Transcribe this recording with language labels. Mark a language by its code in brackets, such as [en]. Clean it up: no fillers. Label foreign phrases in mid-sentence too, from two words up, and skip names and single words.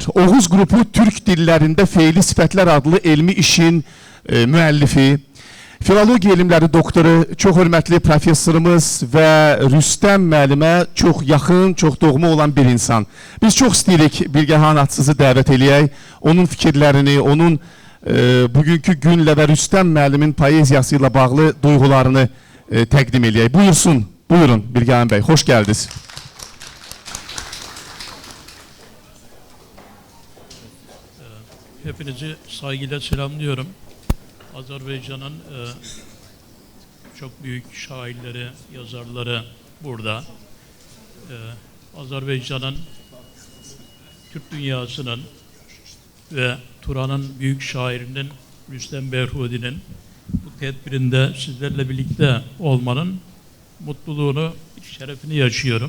[az] Oğuz qrupu Türk dillərində feili sifətlər adlı elmi işin müəllifi, filologiya elmləri doktoru, çox hörmətli professorumuz və Rüstəm müəllimə çox yaxın, çox doğma olan bir insan. Biz çox istəyirik Bilgehan Atsızı dəvət eləyək, onun fikirlərini, onun bugünkü günlə və Rüstəm müəllimin poeziyası ilə bağlı duyğularını təqdim eləyək. Buyursun, buyurun Bilgehan bəy, xoş gəldiniz. [tr] Hepinizi saygıyla selamlıyorum. Azerbaycan'ın çok büyük şairleri, yazarları burada. Azerbaycan'ın, Türk dünyasının ve Turan'ın büyük şairinin Rüstem Behrudi'nin bu tedbirinde sizlerle birlikte olmanın mutluluğunu, şerefini yaşıyorum.